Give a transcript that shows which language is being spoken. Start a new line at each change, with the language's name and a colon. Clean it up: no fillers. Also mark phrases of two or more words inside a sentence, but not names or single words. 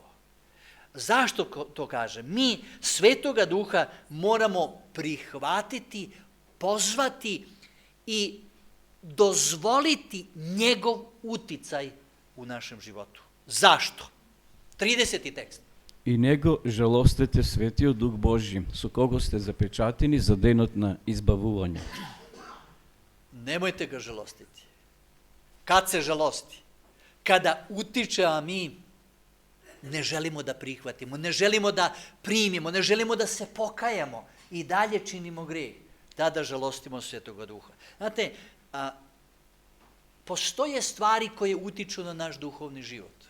Serbian: Zašto to kažem? Mi Svetoga Duha moramo prihvatiti, pozvati i dozvoliti njegov uticaj u našem životu. Zašto? 30. tekst.
Macedonian: I него жалостете Светиот Дух Божи, со кого сте запечатени за денот на избавување.
Serbian: Nemojte ga žalostiti. Kad se žalosti? Kada utiče, a mi ne želimo da prihvatimo, ne želimo da primimo, ne želimo da se pokajamo i dalje činimo greh. Tada žalostimo Svetoga Duha. Znate, postoje stvari koje utiču na naš duhovni život.